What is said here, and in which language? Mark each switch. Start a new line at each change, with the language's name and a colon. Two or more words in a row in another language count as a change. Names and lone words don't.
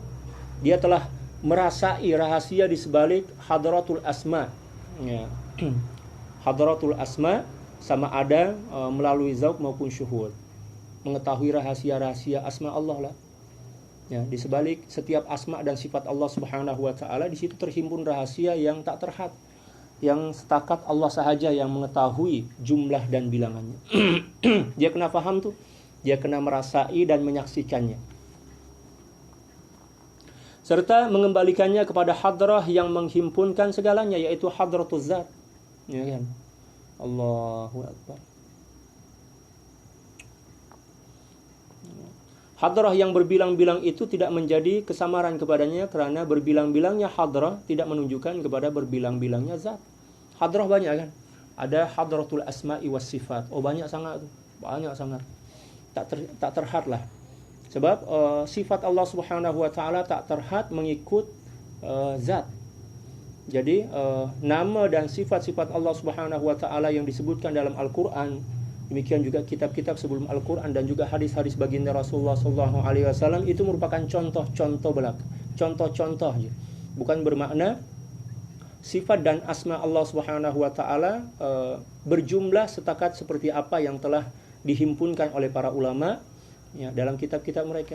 Malay: Dia telah merasai rahasia di sebalik
Arabic: حضرة الأسماء.
Malay: Ya.
Arabic: حضرة الأسماء
Malay: sama ada melalui zauq maupun syuhud. Mengetahui rahasia-rahasia asma Allah lah. Ya, di sebalik setiap asma dan sifat Allah
Arabic: سبحانه وتعالى,
Malay: di situ terhimpun rahasia yang tak terhad, yang setakat Allah sahaja yang mengetahui jumlah dan bilangannya. Dia kena faham tuh, dia kena merasai dan menyaksikannya. Serta mengembalikannya kepada hadrah yang menghimpunkan segalanya, yaitu
Arabic: حضرة الذات.
Malay: Ya kan?
Arabic: الله أكبر.
Malay: Hadrah yang berbilang-bilang itu tidak menjadi kesamaran kepadanya, karena berbilang-bilangnya hadrah tidak menunjukkan kepada berbilang-bilangnya zat. Hadrah banyak kan? Ada
Arabic: حضرة الأسماء والصفات.
Malay: Oh banyak sangat tuh. Banyak sangat. Tak terhad lah. Sebab sifat Allah
Arabic: سبحانه وتعالى
Malay: tak terhad mengikut zat. Jadi nama dan sifat-sifat Allah
Arabic: سبحانه وتعالى
Malay: yang disebutkan dalam Al-Qur'an, demikian juga kitab-kitab sebelum Al-Qur'an dan juga hadis-hadis baginda Rasulullah
Arabic: صلى الله عليه وسلم
Malay: itu merupakan contoh-contoh belaka. Contoh-contoh aja. Bukan bermakna sifat dan asma Allah
Arabic: سبحانه وتعالى
Malay: berjumlah setakat seperti apa yang telah dihimpunkan oleh para ulama, ya, dalam kitab-kitab mereka.